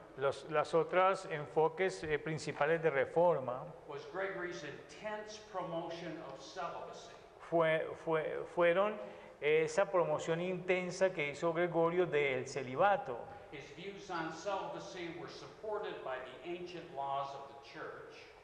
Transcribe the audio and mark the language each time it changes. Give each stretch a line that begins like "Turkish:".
Spanish: Las otras enfoques principales de reforma
English: was Gregory's intense promotion of celibacy.
Spanish: fueron esa promoción intensa que hizo Gregorio del celibato.
English: His views on celibacy were supported by the ancient laws of the church.